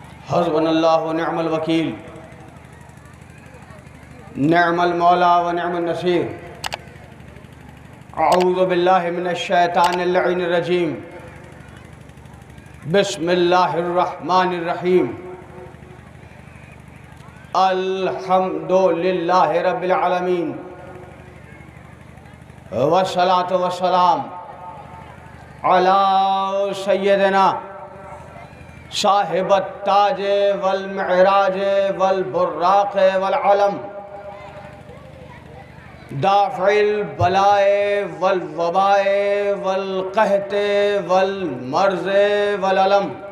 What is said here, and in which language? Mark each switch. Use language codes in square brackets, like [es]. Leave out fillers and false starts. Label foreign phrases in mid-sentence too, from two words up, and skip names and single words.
[ar] حسبنا الله ونعم الوكيل، نعم المولى ونعم النصير. أعوذ بالله من الشيطان اللعين الرجيم. بسم الله الرحمن الرحيم. الحمد لله رب العالمين والصلاة والسلام على سيدنا صاحب التاج والمعراج والبراق والعلم دافع البلاء والوباء والقحط والمرض والألم.